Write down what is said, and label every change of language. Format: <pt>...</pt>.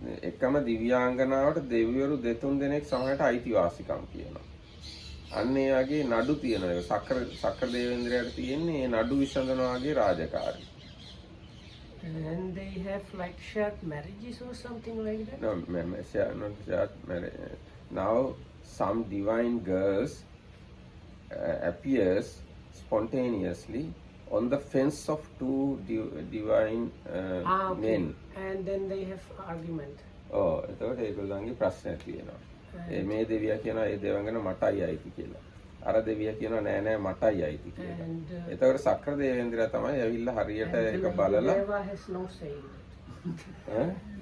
<si>එකම දිව්‍යාංගනාවට දෙවිවරු දෙතුන් දෙනෙක් සමහරට අයිතිවාසිකම් කියනවා. අන්න ඒ වගේ නඩු තියෙනවා. සක්‍ර දේවේන්ද්‍රයාට තියෙන්නේ ඒ නඩු විසඳනවා වගේ රාජකාරී.</si> <en>And they have like shared marriages or something like that? No, not shared marriage. Now some divine girls appears spontaneously on the fence of two divine Okay. men. And then they have argument.</en> <si>එතකොට ඒගොල්ලන්ගේ ප්‍රශ්න ඇති වෙනවා. මේ දෙවියා කියනවා ඒ දෙවඟන මටයි අයිති කියලා. අර දෙවියා කියනවා නෑ නෑ මටයි අයිති කියලා. එතකොට සක්‍ර දේවේන්ද්‍රයා තමයි ඇවිල්ලා හරියට ඒක බලලා</si> <en>Deva has no say in it.</en>